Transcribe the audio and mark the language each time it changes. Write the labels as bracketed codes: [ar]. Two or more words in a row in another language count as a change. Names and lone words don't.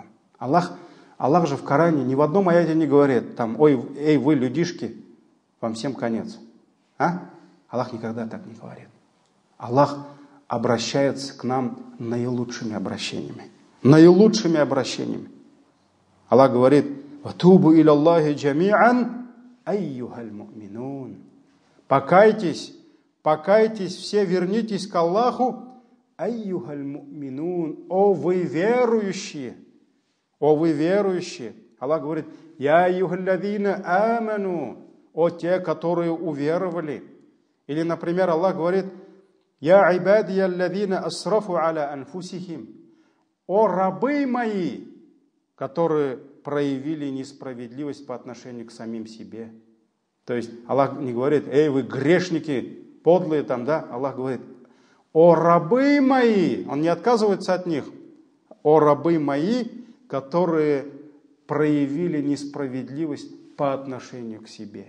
[ru] Аллах же в Коране ни в одном аяте не говорит, эй, вы, людишки, вам всем конец. Аллах никогда так не говорит. Аллах обращается к нам наилучшими обращениями. Наилучшими обращениями. Аллах говорит, [ar] «وتوبوا إلى الله جميعا أيها المؤمنون». [ru] Покайтесь, все вернитесь к Аллаху, [ar] أيها المؤمنون, [ru] о вы верующие. О вы верующие. Аллах говорит, [ar] «يا أيها الذين آمنوا», [ru] о те, которые уверовали. Или, например, Аллах говорит, [ar] «يا عبادي الذين أسرفوا على أنفسهم», [ru] о рабы мои, которые проявили несправедливость по отношению к самим себе. То есть Аллах не говорит: эй, вы грешники, подлые там, да? Аллах говорит: о рабы мои, Он не отказывается от них, о рабы мои, которые проявили несправедливость по отношению к себе.